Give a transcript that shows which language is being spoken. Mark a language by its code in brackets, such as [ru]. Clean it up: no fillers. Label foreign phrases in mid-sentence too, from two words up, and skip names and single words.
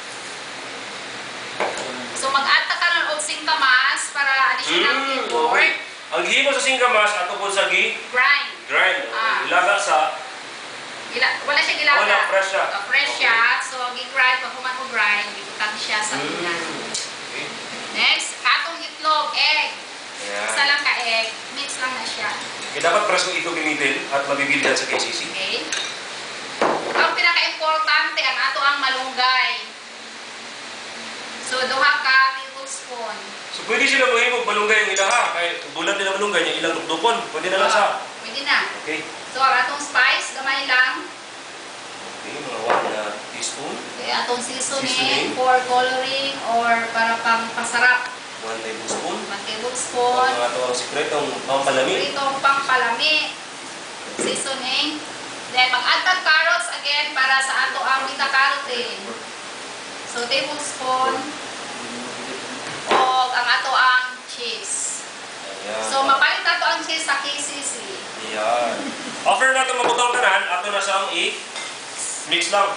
[ceb] So mag-add ta karon og singkamas para [en] additional flavor. [ceb] Okay. Ang gihimo sa singkamas ato po sa Grind. grind. Ah. Ilaga sa Wala siya gilaga. Wala, fresh siya. Fresh siya. So gi-grind pag human ko grind, gibutang siya sa tuna. Okay. Next, atong itlog, egg. Ayan. Isa lang ka egg, mix lang na siya. [tl] Okay, dapat presko ito gamitin at mabibilhan sa KCC. [ceb] Okay? Ang pinaka-importante, ang ato ang malunggay. So, duha ka tablespoon. So pwede sila mahimog malunggay yung ilaha. Kaya bulan din ang malunggay niya ilang dukdukon. Pwede na lang sa. Pwede na. Okay. So, ang atong spice, gamay lang. Okay, mga 1 teaspoon. Okay, atong seasoning Seasoning. [en] for coloring or [tl] para pang pasarap. [ceb] 1 tablespoon. 1 tablespoon. [tl] Mga ito ang sikretong pampalami. Itong pang palami. Seasoning. [ceb] Then, mag-add tag carrots again para sa ato ang beta-carotene. So, tablespoon. O ang ato ang cheese. Ayan. So, mapalit nato ang cheese sa KCC. Ayan. After natin mabutang tanan, ato na siyang i-mix lang.